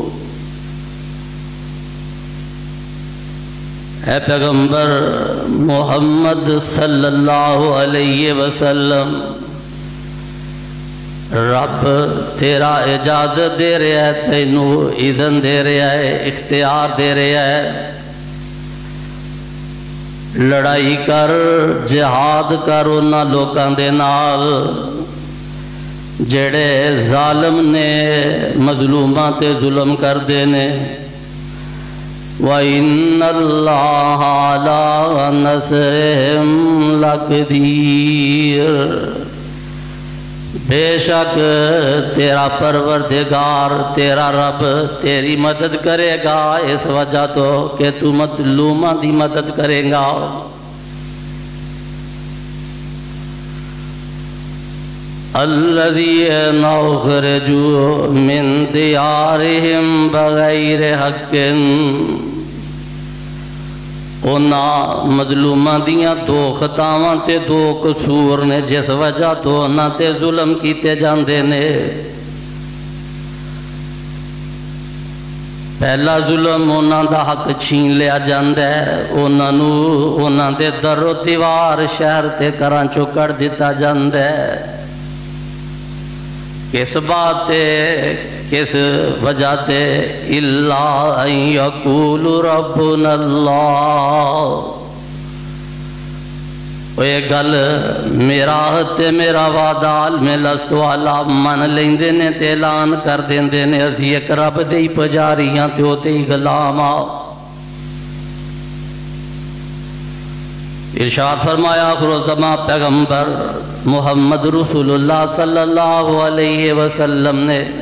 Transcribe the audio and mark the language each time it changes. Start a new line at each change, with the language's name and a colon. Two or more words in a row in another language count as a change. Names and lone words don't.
Punjabi: اے پیغمبر محمد صلی اللہ علیہ وسلم، رب تیرا اجازت دے رہا ہے، تینوں اذن دے رہا ہے، اختیار دے رہا ہے، لڑائی کر، جہاد کر انہاں لوکاں دے نال جڑے ظالم نے، مظلوماں تے ظلم کر دینے،
Arabic: وَإِنَّ اللَّهَ عَلَىٰ نَصْرِهِمْ لَقَدِيرٌ
Punjabi: بے شک تیرا پروردگار، تیرا رب تیری مدد کرے گا، اس وجہ تو کہ تو مظلوماں دی مدد کرے گا۔
Arabic: الذین اخرجوا من دیارہم بغیر حق،
Punjabi: انہاں مظلوماں دیاں دو خطاواں تے دو قصور نے جس وجہ تو انہاں تے ظلم کیتے جاندے نے۔ پہلا ظلم انہاں دا حق چھین لیا جاندہ ہے، انہاں دے در و دیوار شہر تے گھراں چوں کر دیتا جاندہ ہے۔ کس بات تے، کس وجہ تے؟
Arabic: اِلَّا أَن يَقُولُ رَبُّنَا اللَّهُ،
Punjabi: یہ گل میرا تے میرا وعدہ عالم لست والا من لیندے نے تے اعلان کر دیندے نے، اسی ایک رب دے ہی پجاریاں تے ہوتے ہی غلاما۔ ارشاد فرمایا آخر الزمان پیغمبر محمد رسول اللہ صلی اللہ علیہ وسلم نے،